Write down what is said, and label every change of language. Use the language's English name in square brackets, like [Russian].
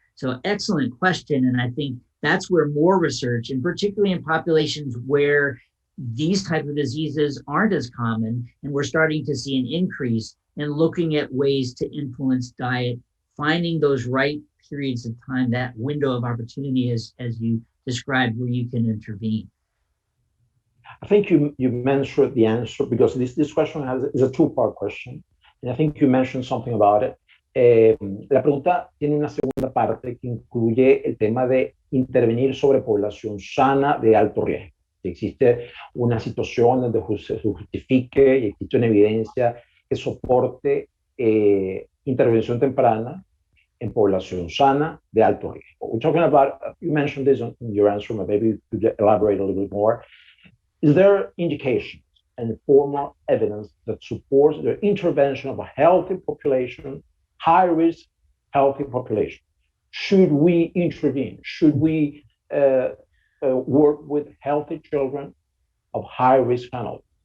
[English] So excellent question. And I think that's where more research, and particularly in populations where these type of diseases aren't as common, and we're starting to see an increase in looking at ways to influence diet, finding those right periods of time, that window of opportunity as you described, where you can intervene. I think you mentioned the answer, because this question is a two-part question, and I think you mentioned something about it. [Spanish] La pregunta tiene una segunda parte que incluye el tema de intervenir sobre población sana de alto riesgo. Si existe una situación donde se justifique y existe una evidencia que soporte intervención temprana en población sana de alto riesgo. [English] We're talking about, you mentioned this in your answer, but maybe you could elaborate a little bit more. Is there indications and formal evidence that supports the intervention of a healthy population, high-risk healthy population? Should we intervene? Should we work with healthy children of high-risk families?